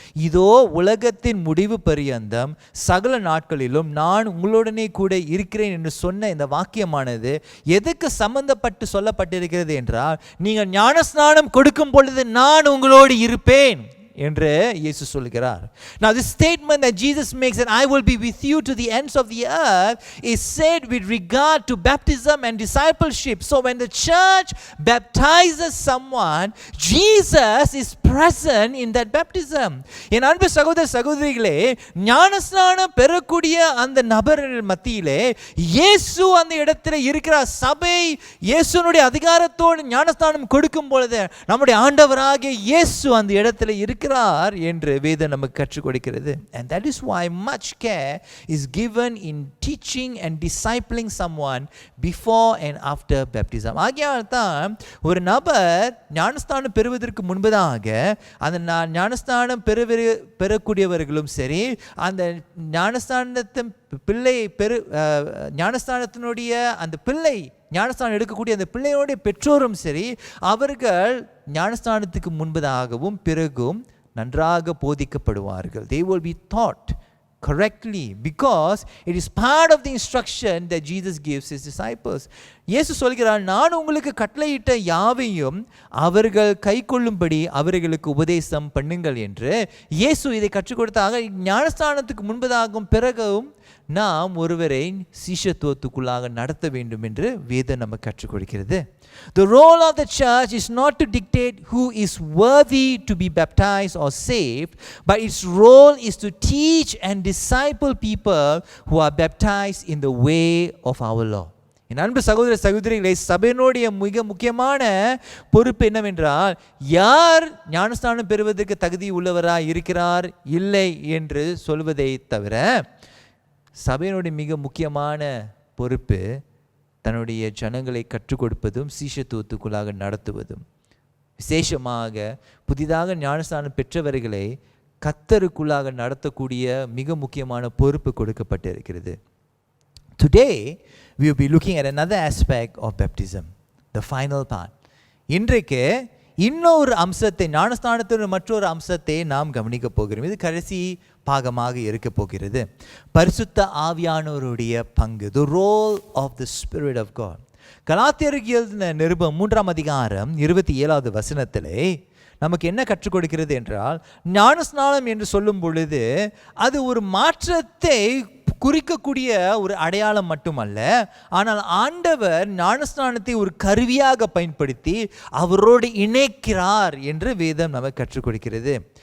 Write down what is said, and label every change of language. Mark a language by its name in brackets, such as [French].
[Tamil] இதோ உலகத்தின் முடிவு பரியந்தம் சகல நாட்களிலும் நான் உங்களுடனே கூட இருக்கிறேன் என்று சொன்ன இந்த வாக்கியமானது எதுக்கு சம்பந்தப்பட்டு சொல்லப்பட்டிருக்கிறது என்றால், நீங்கள் ஞானஸ்நானம் கொடுக்கும் பொழுது நான் உங்களோடு இருப்பேன் என்று இயேசு சொல்கிறார். [English] Now this statement that Jesus makes, that I will be with you to the ends of the earth, is said with regard to baptism and discipleship. So when the church baptizes someone, Jesus is present in that baptism. [Tamil] என் அன்பு சகோதர சகோதரிகளே, ஞானஸ்நானம் பெறக்கூடிய அந்த நபர்கள் மத்தியிலே இயேசு அந்த இடத்துல இருக்கிறார். சபை இயேசுனுடைய அதிகாரத்தோடு ஞானஸ்நானம் கொடுக்கும் பொழுது நம்முடைய ஆண்டவராகிய இயேசு அந்த இடத்துல இருக்கிறார் இருக்கிறார் என்று வேதம் நமக்கு கற்றுக் கொடுக்கிறது. [English] And that is why much care is given in teaching and discipling someone before and after baptism. [Tamil] ஆகையால் தான் ஒரு நபர் ஞானஸ்தானம் பெறுவதற்கு முன்பதாக அந்த ஞானஸ்தானம் பெறக்கூடியவர்களும் சரி, அந்த ஞானஸ்தானத்தின் பிள்ளை ஞானஸ்தானத்தினுடைய அந்த பிள்ளை ஞானஸ்தானம் எடுக்கக்கூடிய அந்த பிள்ளையோடைய பெற்றோரும் சரி, அவர்கள் ஞானஸ்தானத்துக்கு முன்பதாகவும் பிறகும் நன்றாக போதிக்கப்படுவார்கள். [English] They will be taught correctly because it is part of the instruction that Jesus gives his disciples. [Tamil] இயேசு சொல்கிறார், நான் உங்களுக்கு கட்டளையிட்ட யாவையும் அவர்கள் கைக்கொள்ளும்படி அவர்களுக்கு உபதேசம் பண்ணுங்கள் என்று. இயேசு இதை கற்றுக் கொடுத்தாக ஞானஸ்தானத்துக்கு முன்பதாகவும் பிறகும் நாம் ஒருவரை சீஷத்துவத்துக்குள்ளாக நடத்த வேண்டும் என்று வேதம் நமக்கு கற்றுக் கொடுக்கிறது. [English] The role of the church is not to dictate who is worthy to be baptized or saved, but its role is to teach and disciple people who are baptized in the way of our Lord. [Tamil] என் அன்பு சகோதர சகோதரிகளை, சபையினுடைய மிக முக்கியமான பொறுப்பு என்னவென்றால், யார் ஞானஸ்தானம் பெறுவதற்கு தகுதி உள்ளவராய் இருக்கிறார் இல்லை என்று சொல்வதை தவிர, சபையினுடைய மிக முக்கியமான பொறுப்பு தன்னுடைய ஜனங்களை கற்றுக் கொடுப்பதும் சீஷத்துவத்துக்குள்ளாக நடத்துவதும். விசேஷமாக புதிதாக ஞானஸ்தானம் பெற்றவர்களை கர்த்தருக்குள்ளாக நடத்தக்கூடிய மிக முக்கியமான பொறுப்பு கொடுக்கப்பட்டிருக்கிறது. [English] Today we will be looking at another aspect of baptism, the final part. [Tamil] இன்றைக்கு இன்னொரு அம்சத்தை, ஞானஸ்தானத்தின் மற்றொரு அம்சத்தை நாம் கவனிக்க போகிறோம். இது கடைசி பாகமாக இருக்க போகிறது. பரிசுத்த ஆவியானவருடைய பங்கு, [English] the role of the Spirit of God. [Tamil] கலாத்தியருக்கு எழுதின நிருபம் 3ஆம் அதிகாரம் 27வது வசனத்திலே நமக்கு என்ன கற்றுக் கொடுக்கிறது என்றால், ஞானஸ்நானம் என்று சொல்லும் பொழுது அது ஒரு மாற்றத்தை குறிக்கக்கூடிய ஒரு அடையாளம் மட்டுமல்ல, ஆனால் ஆண்டவர் ஞானஸ்நானத்தை ஒரு கருவியாக பயன்படுத்தி அவரோடு இணைக்கிறார் என்று வேதம் நமக்கு கற்றுக் கொடுக்கிறது.